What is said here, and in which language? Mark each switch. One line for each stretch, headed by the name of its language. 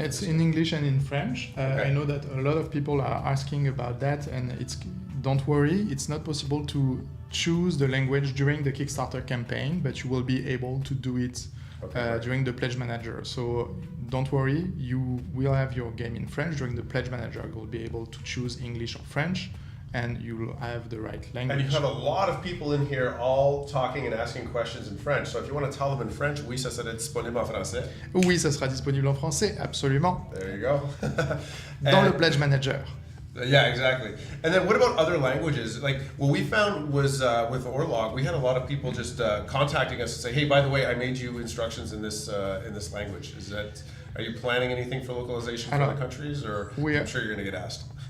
English: It's in English and in French. I know that a lot of people are asking about that, and don't worry, it's not possible to choose the language during the Kickstarter campaign, but you will be able to do it during the Pledge Manager. So don't worry, you will have your game in French. During the Pledge Manager, you will be able to choose English or French, and you'll have the right language. And you have a lot of people in here all talking and asking questions in French. So if you want to tell them in French,
French: oui, ça sera disponible en français. Oui, ça sera disponible en français, absolument.
English: There you go.
French: Dans le Pledge Manager.
English: Yeah, exactly. And then what about other languages? Like what we found was with Orlog, we had a lot of people just contacting us and say, hey, by the way, I made you instructions in this language. Are you planning anything for localization for other countries, or I'm sure you're going to get asked?